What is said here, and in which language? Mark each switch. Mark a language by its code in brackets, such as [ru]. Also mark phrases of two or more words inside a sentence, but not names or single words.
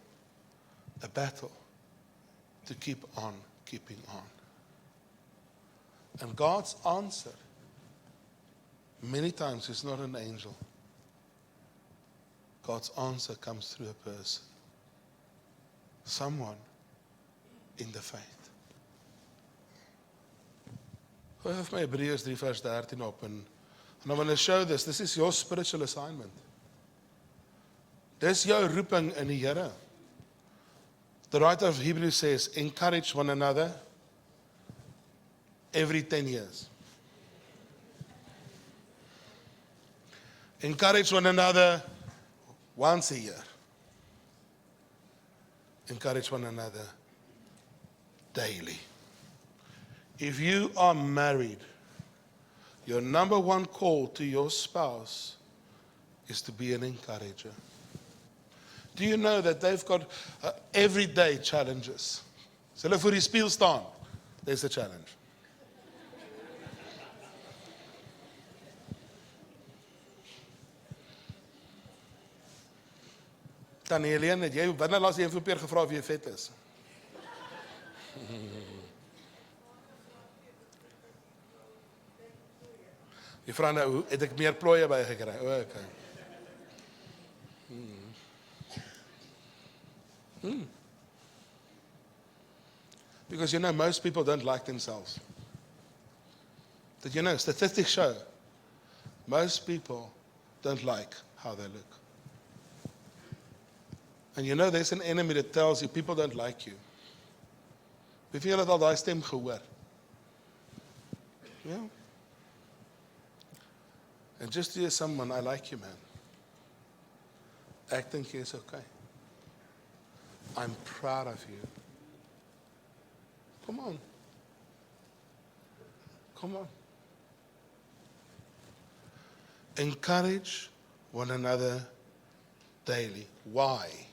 [en] A battle to keep on keeping on. And God's answer many times is not an angel. God's answer comes through a person. Someone in the faith. [af] Gooi vir my Hebreërs 3 vers 13 op [en] and I want to show this. This is your spiritual assignment. [af] Dis jou roeping in die Here. [en] The writer of Hebrews says, encourage one another every 10 years. Encourage one another once a year. Encourage one another daily. If you are married, your number one call to your spouse is to be an encourager. Do you know that they've got everyday challenges? [af] So hulle voor die spieël staan, [en] there's a challenge. [af] Tannie Helene, het jy wanneer laas jy vir Peer gevra of jy vet is? Die vra nou, het ek meer plooie by gekry? O, okay. [en] Because you know, most people don't like themselves. Did you know, statistics show, most people don't like how they look. And you know, there's an enemy that tells you, people don't like you. [af] Wie van julle het al daai stem gehoor? Ja. [en] And just to hear someone, I like you, man. [af] Ek dink jy is okay. [en] I'm proud of you. Come on. Come on. Encourage one another daily. Why?